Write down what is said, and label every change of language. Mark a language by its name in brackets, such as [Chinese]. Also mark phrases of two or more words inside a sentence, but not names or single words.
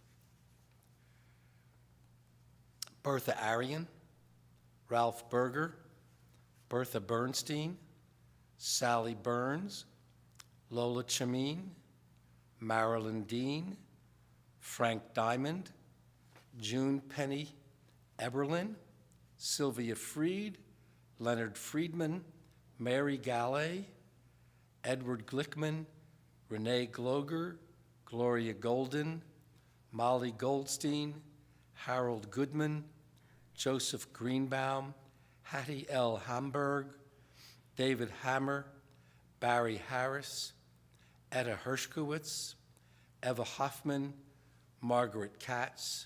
[English] Bertha Arian, Ralph Berger, Bertha Bernstein, Sally Burns, Lola Chameen, Marilyn Dean, Frank Diamond, June Penny Eberlin, Sylvia Freed, Leonard Friedman, Mary Gallet, Edward Glickman, Renee Gloger, Gloria Golden, Molly Goldstein, Harold Goodman, Joseph Greenbaum, Hattie L. Hamburg, David Hammer, Barry Harris, Etta Hershkowitz, Eva Hoffman, Margaret Katz,